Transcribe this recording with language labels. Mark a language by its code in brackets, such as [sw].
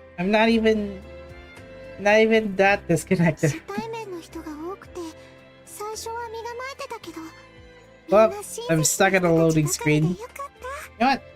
[en] I'm not even that disconnected. [ja] 初対面の人が多くて最初は身構えてたけど [en] Well, I'm stuck at a loading screen. You know what?